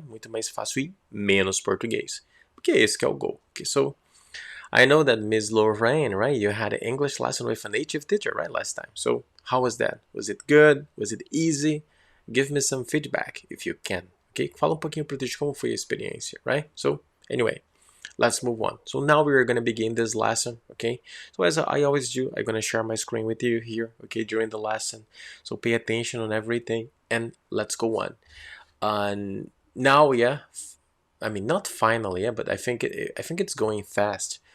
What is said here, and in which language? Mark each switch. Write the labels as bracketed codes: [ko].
[pt] Muito mais fácil e menos português. Porque esse que é o goal, okay? [en] So I know that Ms. Lorraine, right? You had an English lesson with a native teacher, right, last time. So how was that? Was it good? Was it easy? Give me some feedback if you can. Okay? [pt] Fala pouquinho pro teacher como foi a experiência, right? [en] So anyway, let's move on. So now we are going to begin this lesson, okay? So as I always do, I'm going to share my screen with you here, okay, during the lesson. So pay attention on everything and let's go on. Now, yeah, I mean not finally, yeah, but I think it's going fast.